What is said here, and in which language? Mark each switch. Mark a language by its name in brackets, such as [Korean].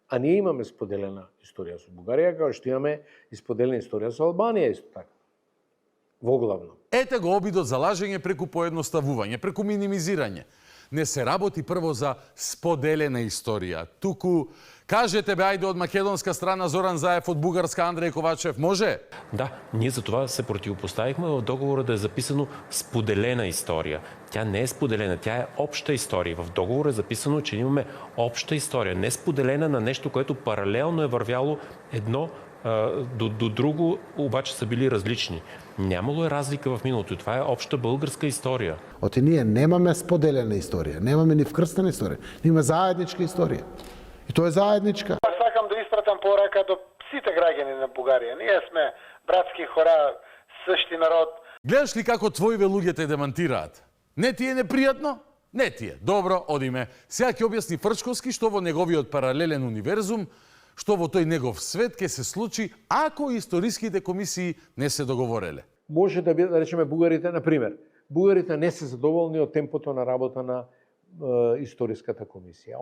[Macedonian] А ние имаме споделена историја со Бугарија, како што имаме и споделена историја со Албанија исто така. Воглавно. Ете го обидот за лажење преку поедноставување, преку минимизирање. Не се работи прво за споделена историја, туку Кажете бе, ајде од македонска страна Зоран Заев, од бугарска Андреј Ковачев, може? [Bulgarian] Да, ние за това се противопоставихме в договора да е записано споделена история. Тя не е споделена, тя е обща история. В договора е записано, че имаме обща история, не споделена на нещо, което паралелно е вървяло едно до друго, обаче са били различни. Нямало е разлика в миналото. Това е обща българска история. [Macedonian] Оти ние немаме споделена историја, немаме ни вкрстена историја, имаме заедничка историја. И тоа е заедничка. Сакам да испратам порака до сите граѓани на Бугарија. [Bulgarian] Ние сме братски хора, същи народ. [Macedonian] Гледаш ли како твоиве луѓе те демантираат? Не ти е непријатно? Не ти е. Добро, одиме. Сега ќе објасни Фрчковски што во неговиот паралелен универзум, што во тој негов свет ќе се случи ако историските комисии не се договореле. Може да биде, да речеме, бугарите, на пример, бугарите не се задоволни од темпото на работа на историската комисија.